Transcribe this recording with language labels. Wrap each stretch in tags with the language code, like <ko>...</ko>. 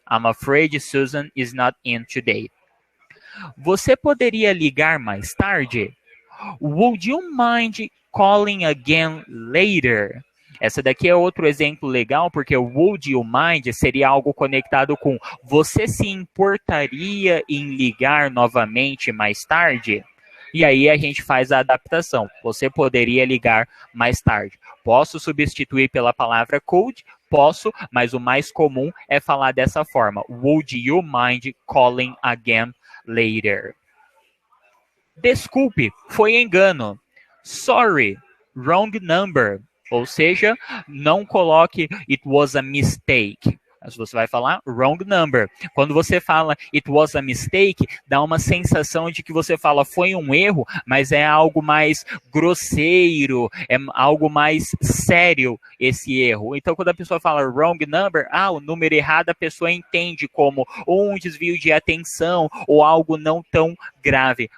<en>I'm afraid Susan is not in today.</en> <pt>Você poderia ligar mais tarde?</pt> <en>Would you mind calling again later?</en> <pt>Essa daqui é outro exemplo legal, porque o</pt> <en>would you mind</en> <pt>seria algo conectado com você se importaria em ligar novamente mais tarde? E aí a gente faz a adaptação. Você poderia ligar mais tarde. Posso substituir pela palavra could? Posso, mas o mais comum é falar dessa forma.</pt> <en>Would you mind calling again later?</en> <pt>Desculpe, foi engano.</pt> <en>Sorry, wrong number.</en> <pt>Ou seja, não coloque</pt> <en>it was a mistake.</en> <pt>Mas você vai falar</pt> <en>wrong number.</en> <pt>Quando você fala</pt> <en>it was a mistake,</en> <pt>dá uma sensação de que você fala foi um erro, mas é algo mais grosseiro, é algo mais sério esse erro. Então, quando a pessoa fala</pt> <en>wrong number,</en> <pt>o número errado, a pessoa entende como um desvio de atenção ou algo não tão grave.</pt>